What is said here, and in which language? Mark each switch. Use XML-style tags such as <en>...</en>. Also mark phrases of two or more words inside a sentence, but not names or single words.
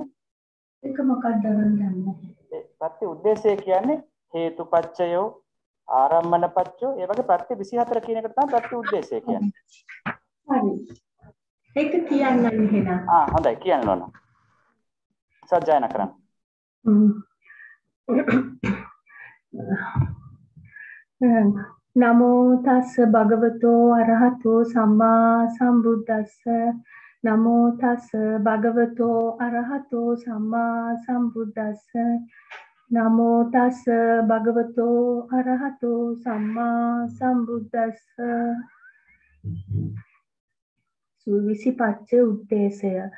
<si>ඒක මොකක්ද ගන්නේ? පත්‍ය උද්දේශය කියන්නේ</si> <pi>හේතුපච්චයෝ ආරම්මනපච්චයෝ</pi> <si>ඒ වගේ ප්‍රත්‍ය 24 කියන එකට තමයි ප්‍රත්‍ය උද්දේශය කියන්නේ. හරි. ඒක කියන්න එහෙනම්. හොඳයි කියන්න ඕන. සජ්ජායනා කරන්න.</si> <pi>නමෝ තස්ස භගවතෝ අරහතෝ සම්මා සම්බුද්දස්ස නමෝ තස්ස භගවතෝ අරහතෝ සම්මා සම්බුද්දස්ස නමෝ තස්ස භගවතෝ අරහතෝ සම්මා සම්බුද්දස්ස</pi> <si>සුවිසි පච්ච උද්දේශය</si>